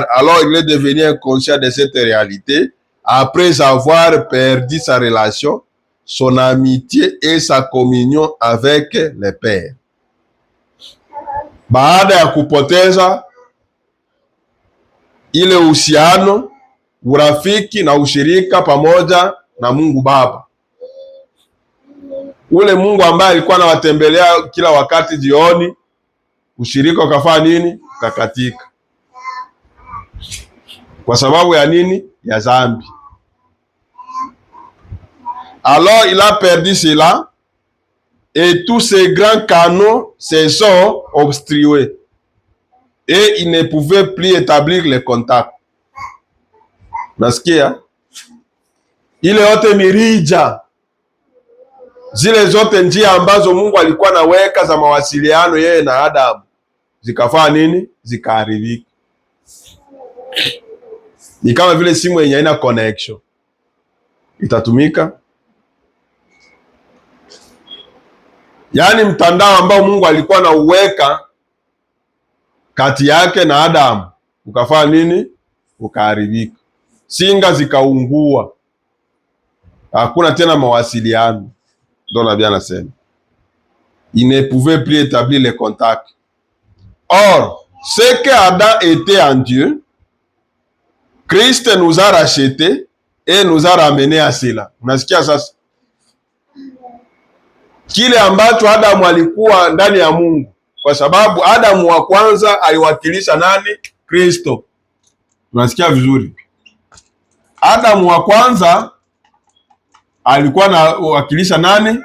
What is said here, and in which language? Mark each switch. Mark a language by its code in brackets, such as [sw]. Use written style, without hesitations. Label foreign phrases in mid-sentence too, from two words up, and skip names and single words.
[fr] Alors il est devenu inconscient de cette réalité après avoir perdu sa relation, son amitié et sa communion avec le Père. [sw] Baada ya kupoteza ile uhusiano, urafiki na ushirika pamoja na Mungu Baba, ule Mungu ambaye alikuwa anawatembelea kila wakati jioni, ushirika ukafanya nini? Kakatika. Kwa sababu ya nini? Ya dhambi. [fr] Alors il a perdu cela et tous ces grands canaux se sont obstrués et il ne pouvait plus établir les contacts. [sw] Nasikia ile yote mirija, zile zote njia ambazo Mungu alikuwa anaweka za mawasiliano yeye na Adamu zikafanya nini? Zikaharibika. Ni kama vile simu yenye haina connection itatumika. Yaani mtandao ambao Mungu alikuwa na uweka kati yake na Adamu ukafanya nini? Ukaharibika. Singa zikaungua, hakuna tena mawasiliano. Ndio nabii anasema [fr] il ne pouvait plus établir les contacts. Or, ce que Adam était en Dieu, Christ nous a rachetés et nous a ramenés à cela. [sw] Unasikia sasa? Kile ambacho Adamu alikuwa ndani ya Mungu, kwa sababu Adamu wa kwanza aliwakilisha nani? Kristo. Unasikia vizuri? Adamu wa kwanza alikuwa anawakilisha nani?